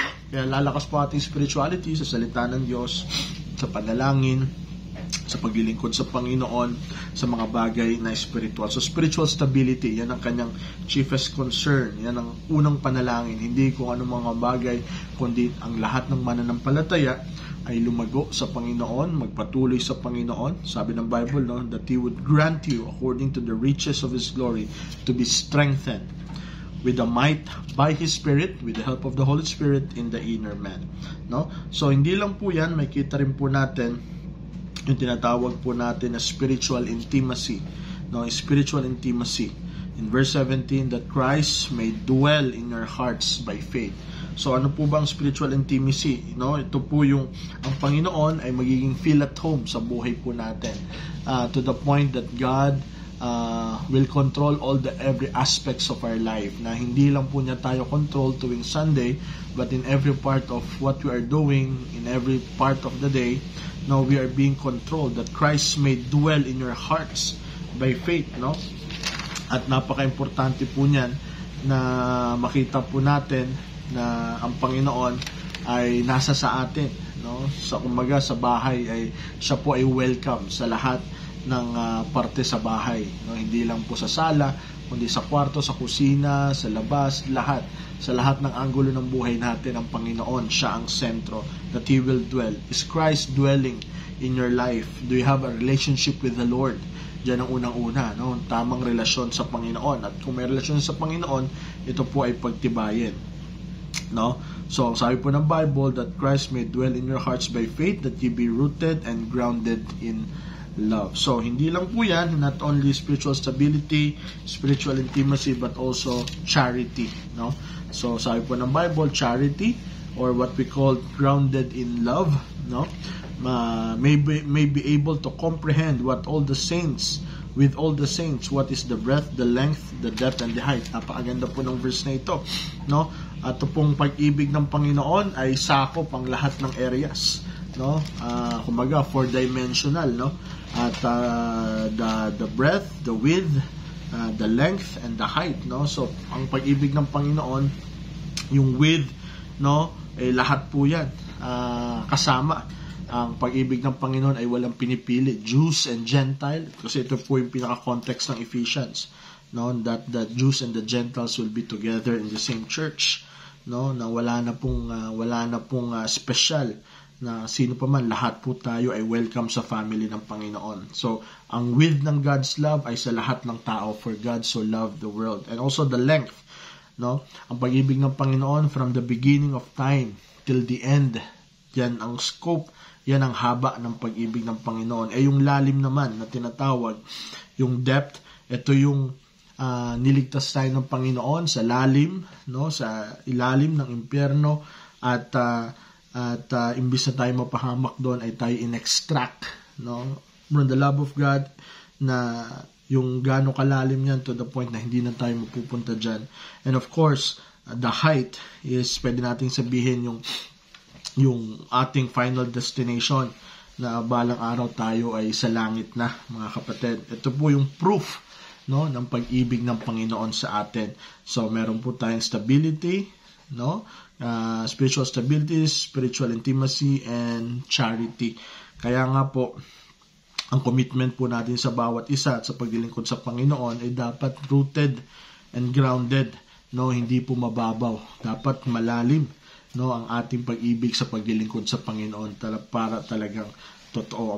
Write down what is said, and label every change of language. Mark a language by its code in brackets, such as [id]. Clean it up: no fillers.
[tl] Kaya lalakas po ating spirituality sa salita ng Diyos, sa panalangin, sa paglilingkod sa Panginoon, sa mga bagay na spiritual. So spiritual stability, yan ang kanyang [en] chiefest concern. [tl] Yan ang unang panalangin. Hindi kung anong mga bagay, kundi ang lahat ng mananampalataya ay lumago sa Panginoon, magpatuloy sa Panginoon. Sabi ng Bible, no, [en] that He would grant you according to the riches of His glory to be strengthened with the might by His Spirit, with the help of the Holy Spirit in the inner man, no? [tl] So hindi lang po yan, may kita rin po natin yung tinatawag po natin na spiritual intimacy, no? [en] Spiritual intimacy in verse 17, that Christ may dwell in your hearts by faith. [tl] So ano po ba ang spiritual intimacy, no? Ito po yung ang Panginoon ay magiging feel at home sa buhay po natin, [en] to the point that God will control all the every aspects of our life, [tl] na hindi lang po niya tayo control tuwing Sunday, [en] but in every part of what we are doing, in every part of the day, no, we are being controlled, that Christ may dwell in your hearts by faith, no? [tl] At napaka-importante po niyan na makita po natin na ang Panginoon ay nasa sa atin, no? Sa kumbaga sa bahay ay siya po ay welcome sa lahat ng parte sa bahay, no? Hindi lang po sa sala, kundi sa kwarto, sa kusina, sa labas, lahat. sa lahat ng anggulo ng buhay natin, ang Panginoon, siya ang sentro, [en] that He will dwell. Is Christ dwelling in your life? Do you have a relationship with the Lord? [tl] Diyan ang unang-una, no? Tamang relasyon sa Panginoon. At kung may relasyon sa Panginoon, ito po ay pagtibayin, no? So, sabi po ng Bible [en] that Christ may dwell in your hearts by faith, that ye be rooted and grounded in love. [tl] So, hindi lang po yan, [en] not only spiritual stability, spiritual intimacy, but also charity, no? [tl] So, sabi po ng Bible, [en] charity, or what we call grounded in love, no? May be able to comprehend what all the saints, with all the saints, what is the breadth, the length, the depth, and the height. [tl] Napakaganda po ng verse na ito, no? At ito pong pag-ibig ng Panginoon ay sakop ang lahat ng areas, no? Kumbaga, four-dimensional, no? [en] At the breadth, the width, the length, and the height, no? [tl] So, ang pag-ibig ng Panginoon, yung width, no? Lahat po yan kasama. Ang pag-ibig ng Panginoon ay walang pinipili, [en] Jews and Gentile, [tl] kasi ito po yung pinaka-context ng Ephesians, no? [en] That the Jews and the Gentiles will be together in the same church, no? [tl] Na wala na pong special na sino pa man, lahat po tayo ay welcome sa family ng Panginoon. So, ang width ng God's love ay sa lahat ng tao, [en] for God so loved the world. And also the length, no? [tl] Ang pag-ibig ng Panginoon [en] from the beginning of time till the end, [tl] yan ang scope, yan ang haba ng pag-ibig ng Panginoon. Yung lalim naman na tinatawag, yung depth, ito yung niligtas tayo ng Panginoon sa lalim, no? Sa ilalim ng impyerno, at imbis na tayo mapahamak doon ay tayo in-extract, no? [en] From the love of God, [tl] na yung gaano kalalim yan to the point na hindi na tayo mapupunta dyan. [en] And of course, the height is, [tl] pwede nating sabihin yung ating final destination, na balang araw tayo ay sa langit na, mga kapatid. Ito po yung proof, no, ng pag-ibig ng Panginoon sa atin. So, meron po tayong stability, no? [en] Spiritual stability, spiritual intimacy, and charity. [tl] Kaya nga po, ang commitment po natin sa bawat isa at sa paglilingkod sa Panginoon ay dapat [en] rooted and grounded, [tl] no? Hindi po mababaw. Dapat malalim, no, ang ating pag-ibig sa paglilingkod sa Panginoon, para talagang totoo.